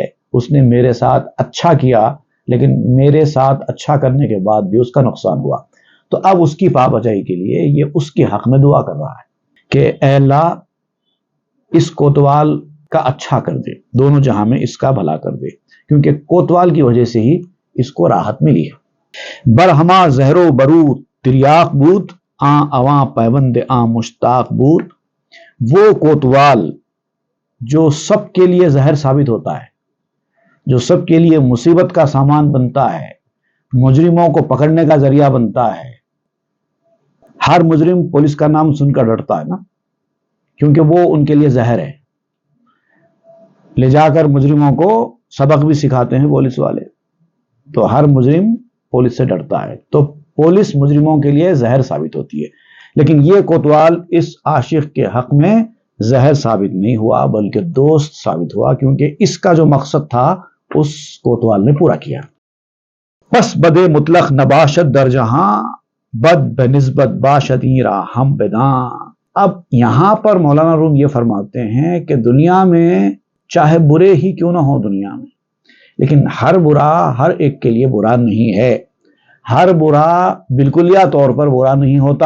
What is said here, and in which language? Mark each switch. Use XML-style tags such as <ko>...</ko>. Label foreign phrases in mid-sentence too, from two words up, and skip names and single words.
<ur>اس نے میرے ساتھ اچھا کیا، لیکن میرے ساتھ اچھا کرنے کے بعد بھی اس کا نقصان ہوا. تو اب اس کی پا بچائی کے لیے یہ اس کے حق میں دعا کر رہا ہے کہ اے اللہ اس کوتوال کا اچھا کر دے، دونوں جہاں میں اس کا بھلا کر دے، کیونکہ کوتوال کی وجہ سے ہی اس کو راحت ملی ہے.</ur> <fa>برہما زہر و برو تریاق بود، آں اواں پیوند آں مشتاق بود.</fa> <ur>وہ کوتوال جو سب کے لیے زہر ثابت ہوتا ہے، جو سب کے لیے مصیبت کا سامان بنتا ہے، مجرموں کو پکڑنے کا ذریعہ بنتا ہے. ہر مجرم پولیس کا نام سن کر ڈرتا ہے نا، کیونکہ وہ ان کے لیے زہر ہے. لے جا کر مجرموں کو سبق بھی سکھاتے ہیں پولیس والے. تو ہر مجرم پولیس سے ڈرتا ہے. تو پولیس مجرموں کے لیے زہر ثابت ہوتی ہے. لیکن یہ کوتوال اس عاشق کے حق میں زہر ثابت نہیں ہوا بلکہ دوست ثابت ہوا، کیونکہ اس کا جو مقصد تھا اس کوتوال نے پورا کیا.</ur> <fa>پس بد مطلق نباشد در جہاں، بد بنسبت باشدیں را ہم بداں.</fa> <ur>اب یہاں پر مولانا روم یہ فرماتے ہیں کہ دنیا میں چاہے برے ہی کیوں نہ ہو دنیا میں، لیکن ہر برا ہر ایک کے لیے برا نہیں ہے. ہر برا بالکلیہ طور پر برا نہیں ہوتا.</ur>